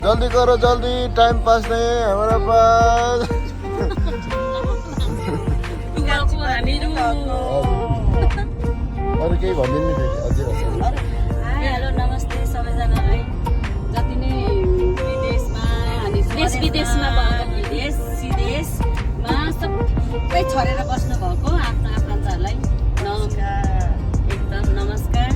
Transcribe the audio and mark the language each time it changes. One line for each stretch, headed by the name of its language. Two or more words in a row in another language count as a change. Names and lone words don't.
Hindi: जल्दी करो जल्दी,
English: time pass
Hindi: नहीं है हमारे पास।
Nepali: अरू केही भनिदिनु नि फेरि अझै भन्छ। हेलो नमस्ते सबैजनालाई, जति नै देश विदेशमा भएको विदेश सिदेशमा सबै छरेर बस्नु भएको आफ्नो आफन्तहरूलाई नमस्कार, एकदम नमस्कार।